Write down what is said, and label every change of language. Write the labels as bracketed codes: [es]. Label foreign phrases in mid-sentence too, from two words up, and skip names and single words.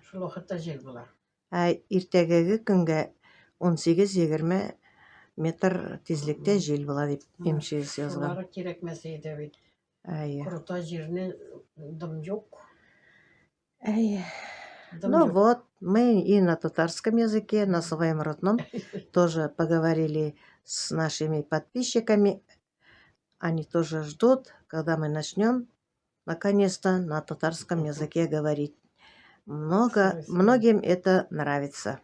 [tt] Шул вакытта җил була. Иртәгәге көнгә 18-20 метр тизлектә җил була дип МЧС язган. Шулары кирәкмәсе иде бит. Әйе. Крута җирне дым юк. Әйе. Дым [ru] Ну [tt] юк. [ru] вот, мы и на татарском языке, на своем родном, тоже поговорили с нашими подписчиками. Они тоже ждут, когда мы начнем наконец-то на татарском языке говорить. Многим это нравится.